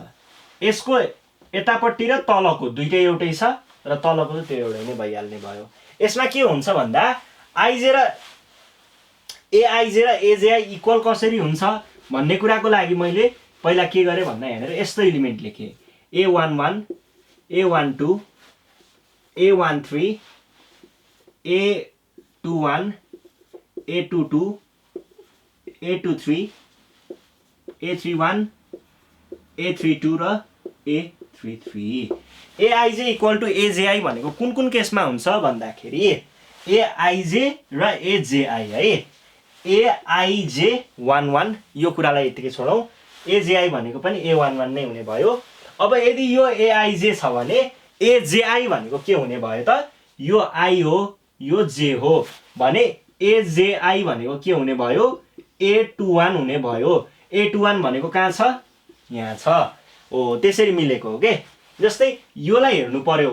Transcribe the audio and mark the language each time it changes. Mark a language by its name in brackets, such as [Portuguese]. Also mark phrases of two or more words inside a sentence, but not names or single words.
[Nepali] यसको यतापट्टि र तलको दुईटै एउटै छ र तलको त त्यो एउटै नै भइहाल्ने भयो। यसमा के हुन्छ भन्दा, एआइजे र एजेआई इक्वल कसरी हुन्छ भन्ने कुराको लागि मैले पहिला के गरेँ भन्दा, यहाँनिर यस्तो एलिमेन्ट लेखेँ, A11, A12, A13, A21, A22 A23 A31 A32 र A33 Aij [English] equal to [Nepali] AJI भनेको कुन कुन केसमा हुन्छ भन्दाखेरि Aij र AJI है Aij11 यो कुरालाई यतिकै छोडौं AJI भनेको पनि A11 नै हुने भयो अब यदि यो Aij छ भने AJI भनेको के हुने भयो त यो I हो यो J हो भने AJI भनेको के हुने भयो A21 हुने भयो A21 भनेको कहाँ छ यहाँ छ ओ त्यसरी मिलेको हो के जस्तै योलाई हेर्नु पर्यो